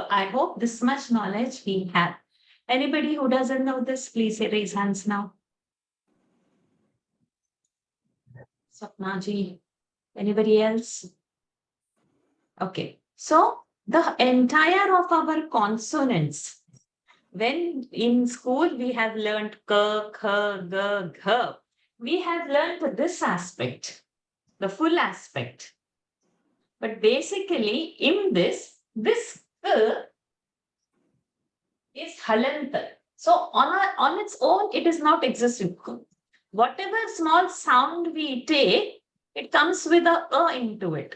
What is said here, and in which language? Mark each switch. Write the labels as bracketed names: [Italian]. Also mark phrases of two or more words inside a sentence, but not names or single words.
[English] I hope this much knowledge we have. Anybody who doesn't know this, please raise hands now. Sapna ji. Anybody else? Okay. So the entire of our consonants, when in school we have learned [Sanskrit] ka, kha, ga, [English] gha, we have learned this aspect, the full aspect. But basically in this ka is halanta. So on its own, it is not existing. Whatever small sound we take, it comes with a into it.